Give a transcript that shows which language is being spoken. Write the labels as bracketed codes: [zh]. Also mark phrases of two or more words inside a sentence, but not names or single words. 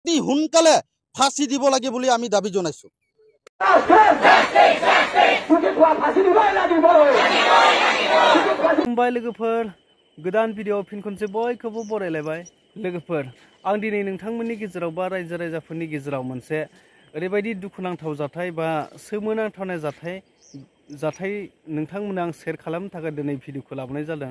[as] অতি সোনকালে ফাঁসি দিব লাগে বুলি আমি দাবী জনাইছো। [brx] खुलुमबाय लोगोफोर, गोदान भिडिअ फिन खनसे बयखौबो बरायलायबाय। लोगोफोर, आं दिनै नोंथांमोननि गेजेराव बा रायजो राजाफोरनि गेजेराव मोनसे ओरैबायदि दुखुनांथाव जाथाय बा सोमोनांथावनाय जाथाय नोंथांमोननो आं शेयार खालामनो थाखाय दिनै भिडिअखौ लाबोनाय जादों।